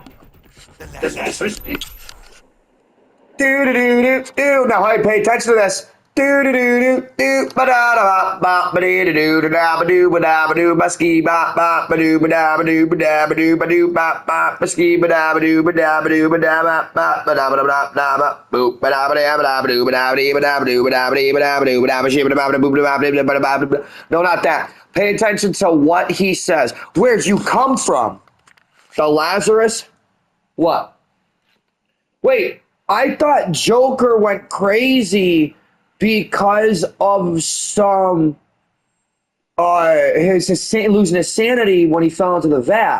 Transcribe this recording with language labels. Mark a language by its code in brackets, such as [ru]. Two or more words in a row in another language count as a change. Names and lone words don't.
[en] This is Do do do do do. Now, hey, pay attention to this. Do do do do do. Ba da da ba ba dee do do da ba do ba da ba do ba ski ba ba ba do ba da ba do ba da ba do ba do ba ba ba ski ba da ba do ba da ba do ba da ba ba ba da ba da da ba boop ba da ba da ba da ba do ba da ba dee ba da ba do ba da ba dee ba da ba do ba da ba shi ba da ba da boop ba da ba da ba. No, not that. Pay attention to what he says. Where'd you come from? The Lazarus? What? Wait, I thought Joker went crazy because of some losing his sanity when he fell into the vat.